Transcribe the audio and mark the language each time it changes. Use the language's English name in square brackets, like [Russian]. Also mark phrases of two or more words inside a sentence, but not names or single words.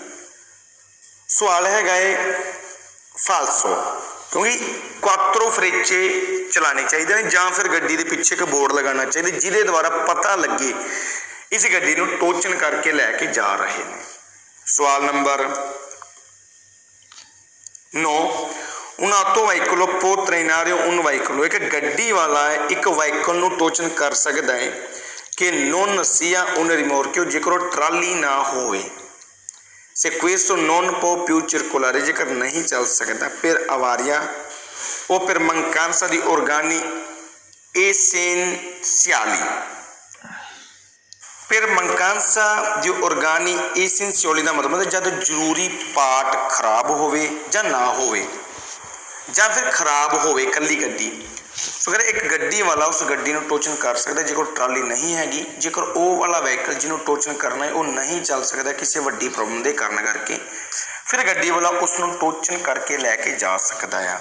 [Punjabi] ਸਵਾਲ ਹੈਗਾ ਹੈ ਫਾਲਸੋ, ਕਿਉਂਕਿ [Italian] quattro frecce [Punjabi] ਚਲਾਣੇ ਚਾਹੀਦੇ ਨੇ ਜਾਂ ਫਿਰ ਗੱਡੀ ਦੇ ਪਿੱਛੇ ਇੱਕ ਬੋਰਡ ਲਗਾਉਣਾ ਚਾਹੀਦਾ ਜਿਹਦੇ ਦੁਆਰਾ ਪਤਾ ਲੱਗੇ ਇਸ ਗੱਡੀ ਨੂੰ ਟੋਚਨ ਕਰਕੇ ਲੈ ਕੇ ਜਾ ਰਹੇ ਨੇ। ਸਵਾਲ ਨੰਬਰ 9, [Italian] un auto veicolo può trainare un veicolo, [Punjabi] ਇੱਕ ਗੱਡੀ ਵਾਲਾ ਇੱਕ ਵਾਹੀਕਲ ਨੂੰ ਟੋਚਨ ਕਰ ਸਕਦਾ ਹੈ ਕਿ [Italian] non sia un rimorchio, [Punjabi] ਜੇਕਰ ਉਹ ਟਰਾਲੀ ਨਾ ਹੋਵੇ। [Italian] se questo non può più circolare, [Punjabi] ਜੇਕਰ ਨਹੀਂ ਚੱਲ ਸਕਦਾ [Italian] per avaria o per mancanza di organi essenziali, per mancanza di organi essenziali [Punjabi] ਦਾ ਮਤਲਬ ਜਦ ਜ਼ਰੂਰੀ ਪਾਰਟ ਖਰਾਬ ਹੋਵੇ ਜਾਂ ਨਾ ਹੋਵੇ ਜਾਂ ਫਿਰ ਖਰਾਬ ਹੋਵੇ ਕੱਲੀ ਗੱਡੀ ਸੋ ਅਗਰ ਇੱਕ ਗੱਡੀ ਵਾਲਾ ਉਸ ਗੱਡੀ ਨੂੰ ਟੋਚਨ ਕਰ ਸਕਦਾ ਜੇਕਰ ਟਰਾਲੀ ਨਹੀਂ ਹੈਗੀ, ਜੇਕਰ ਉਹ ਵਾਲਾ ਵਹੀਕਲ ਜਿਹਨੂੰ ਟੋਚਨ ਕਰਨਾ ਹੈ ਉਹ ਨਹੀਂ ਚੱਲ ਸਕਦਾ ਕਿਸੇ ਵੱਡੀ ਪ੍ਰੋਬਲਮ ਦੇ ਕਾਰਨ ਕਰਕੇ ਫਿਰ ਗੱਡੀ ਵਾਲਾ ਉਸ ਨੂੰ ਟੋਚਨ ਕਰਕੇ ਲੈ ਕੇ ਜਾ ਸਕਦਾ ਆ।